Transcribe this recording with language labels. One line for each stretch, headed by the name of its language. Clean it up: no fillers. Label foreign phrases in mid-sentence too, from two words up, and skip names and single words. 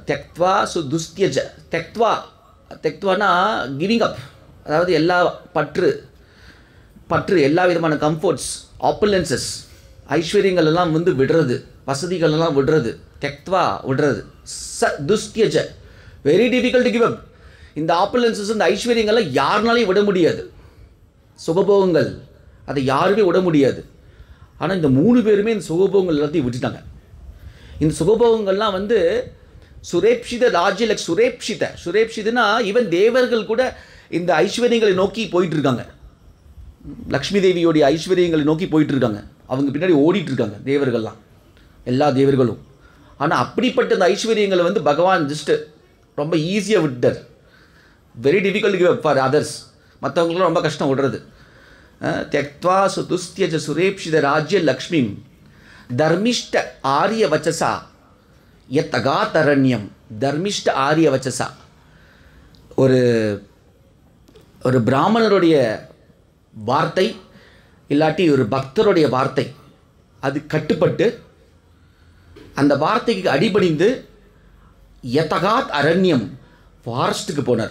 Sanskrit: त्यक्त्वा सुदुस्त्यज.
Tamil: தெக்த்வானா
English: giving up,
Tamil: அதாவது எல்லா பற்று எல்லா விதமான கம்ஃபர்ட்ஸ், ஆப்புலன்சஸ், ஐஸ்வர்யங்கள் எல்லாம் வந்து விடுறது, வசதிகள் எல்லாம் விடுறது, தெக்த்வா விடுறது.
Sanskrit: துஸ்த்யஜ,
English: very difficult to give up.
Tamil: இந்த ஆப்புலன்சஸ், இந்த ஐஸ்வர்யங்கள்லாம் யாருனாலையும் விட முடியாது. சுகபோகங்கள், அதை யாருமே விட முடியாது. ஆனால் இந்த 3 பேருமே இந்த சுகபோகங்கள் எல்லாத்தையும் விட்டுட்டாங்க. இந்த சுகபோகங்கள்லாம் வந்து
Sanskrit: सुरेप्सित राज्य
Tamil: சுரேப்ஷிதனா ஈவன் தேவர்கள் கூட இந்த ஐஸ்வர்யங்களை நோக்கி போயிட்டுருக்காங்க. லக்ஷ்மி தேவியோடைய ஐஸ்வர்யங்களை நோக்கி போயிட்டுருக்காங்க. அவங்க பின்னாடி ஓடிட்டுருக்காங்க தேவர்கள்லாம், எல்லா தேவர்களும். ஆனால் அப்படிப்பட்ட அந்த ஐஸ்வர்யங்களை வந்து பகவான் ஜஸ்ட்டு ரொம்ப ஈஸியாக விட்டார்.
English: very difficult give for others.
Tamil: மற்றவங்களும் ரொம்ப கஷ்டம் விடுறது.
Sanskrit: त्यक्त्वा सुतुस्त्यज सुरेप्सित राज्य लक्ष्मी धर्मिष्ठ आर्य वचसा यतगातरण्यम. धर्मिष्ठ आर्य वचसा
Tamil: ஒரு பிராமணருடைய வார்த்தை இல்லாட்டி ஒரு பக்தருடைய வார்த்தை, அது கட்டுப்பட்டு அந்த வார்த்தைக்கு அடிபணிந்து
Sanskrit: यदगात् अरण्यम्
Tamil: ஃபாரஸ்ட்டுக்கு போனார்.